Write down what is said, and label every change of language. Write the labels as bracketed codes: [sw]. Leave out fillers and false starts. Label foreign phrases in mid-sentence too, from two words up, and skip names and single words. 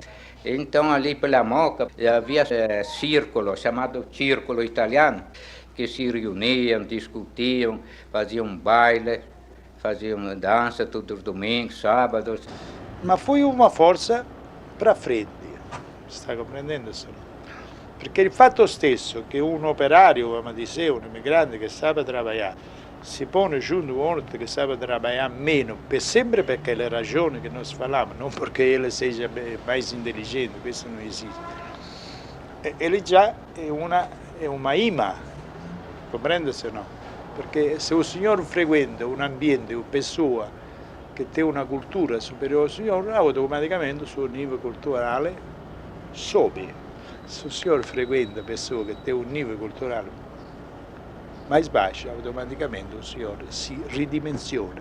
[pt] Então ali pela Moca havia círculo, chamado Círculo Italiano, que se reuniam, discutiam, faziam baile, faziam dança todos os domingos, sábados. [it] ma [pt] foi uma forza para frente, [it] sta comprendendo? Perché il fatto stesso che un operaio, come dicevo, un immigrante che sa lavorare, si pone giunto con uno che sa lavorare meno, sempre perché le ragioni che noi parliamo, non perché ele sia più intelligente, questo non esiste. Ele già è una ima, comprende se no? Perché se un signore frequenta un ambiente, una persona che ha una cultura superiore al signore, automaticamente il suo livello culturale sobe. Se il signore frequenta persone che hanno un livello culturale [pt] mais baixo, [it] automaticamente il signore si ridimensiona.